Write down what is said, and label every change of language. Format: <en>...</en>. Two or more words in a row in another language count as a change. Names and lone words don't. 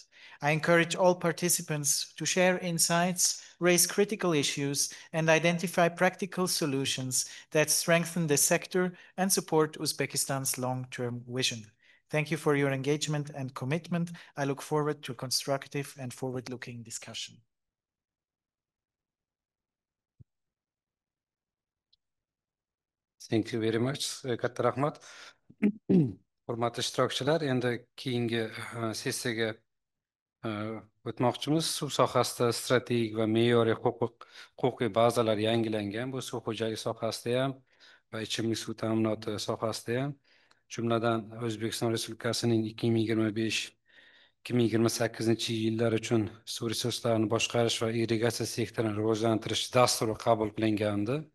<en>I encourage all participants to share insights, raise critical issues, and identify practical solutions that strengthen the sector and support Uzbekistan's long-term vision. Thank you for your engagement and commitment. I look forward to a constructive and forward-looking discussion. Thank you very much.</en> <uz>Katta rahmat. Hurmatli ishtirokchilar, endi keyingi sessiyaga o'tmoqchimiz. Suv sohasida strategik va me'yoriy huquqiy bazalar yangilangan. Bu suv xo'jaligi sohasida ham va ichimlik suv ta'minoti sohasida ham, jumladan O'zbekiston Respublikasining 2025-2028 yillar uchun suv resurslarini boshqarish va irrigatsiya sektorini rivojlantirish dasturi qabul qilingandi.</uz>